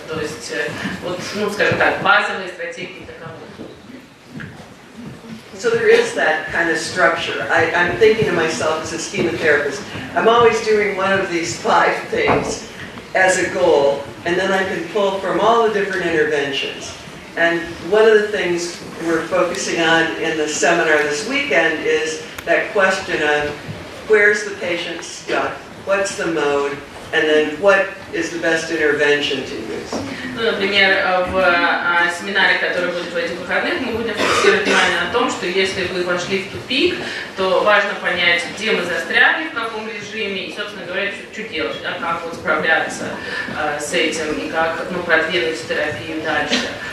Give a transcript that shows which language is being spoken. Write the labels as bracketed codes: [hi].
[ru] То есть, вот, ну, скажем так, базовые стратегии таковы. [en] So there is that kind of structure. I'm thinking of myself as a schema-therapist. I'm always doing one of these 5 things as a goal, and then I can pull from all the different interventions. And one of the things we're focusing on in the seminar this weekend is that question of where's the patient stuck, what's the mode, and then what is the best intervention to use. [ru] Ну, например, в семинаре, который будет в этих выходных, мы будем фокусировать внимание на том, что если вы вошли в тупик, то важно понять, где мы застряли, в каком режиме, и, собственно говоря, что делать, да, как вот справляться с этим и как, ну, продвинуть терапию дальше.